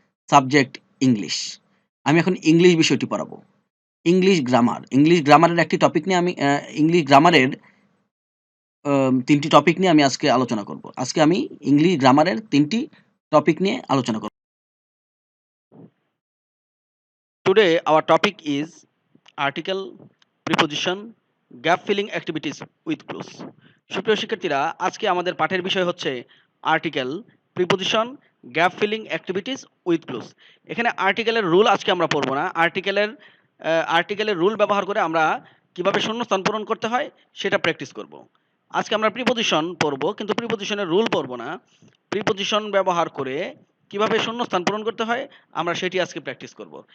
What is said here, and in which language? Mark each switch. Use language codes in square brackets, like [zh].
[bn] Subject English. আমি এখন English বিষয়টি পড়াবো। English grammar. ইংলিশ গ্রামারের একটি টপিক নিয়ে আমি ইংলিশ গ্রামারের ৩ টি টপিক নিয়ে আমি আজকে আলোচনা করব। আজকে আমি ইংলিশ গ্রামারের ৩ টি টপিক নিয়ে আলোচনা করব। [en] Today our topic is article, preposition, gap filling activities with clues. [bn] সুপ্রিয় শিক্ষার্থীরা, আজকে আমাদের পাঠের বিষয় হচ্ছে article, preposition, gap filling activities with clues. এখানে আর্টিকেলের রুল আজকে আমরা পড়বো না। আর্টিকেলের রুল ব্যবহার করে আমরা কিভাবে শূন্যস্থান পূরণ করতে হয় সেটা প্র্যাকটিস করব। আজকে আমরা প্রিপোজিশন পড়বো, কিন্তু প্রিপোজিশনের রুল পড়বো না। প্রিপোজিশন ব্যবহার করে কিভাবে শূন্যস্থান পূরণ করতে হয় আমরা সেটি আজকে প্র্যাকটিস করব।